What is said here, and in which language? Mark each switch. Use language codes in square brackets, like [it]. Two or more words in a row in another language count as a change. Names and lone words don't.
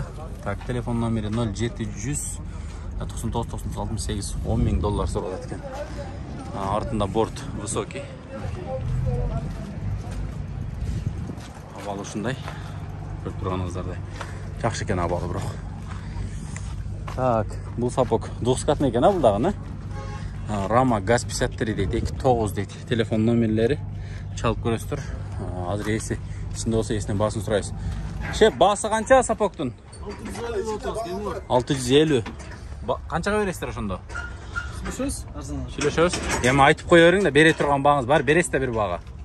[ky] Так, телефон номери 0700 99 99 68 $10 000 суралат экен. Артында [ru] борт высокий. [ky] Абалы ушундай. Көрүп турганыңыздардай. Жакшы экен абалы бирок. Так, бул [ru] сапог двухскатный [ky] экен, а бул дагы, Rama Gaz 53 deydi, 29 deydi. Telefon номерлери чалып көрөсүздөр. Азыр эси ичинде болсо эсинен баасын сурайбыз. Шеп, баасы канча сапогдун? 650. Канчага бересиздер ошондо? Сүйлөшөбүз, арзан. Сүйлөшөбүз. Эми айтып кое бериң да, бере турган бааңыз бар, бересиз да бир баага.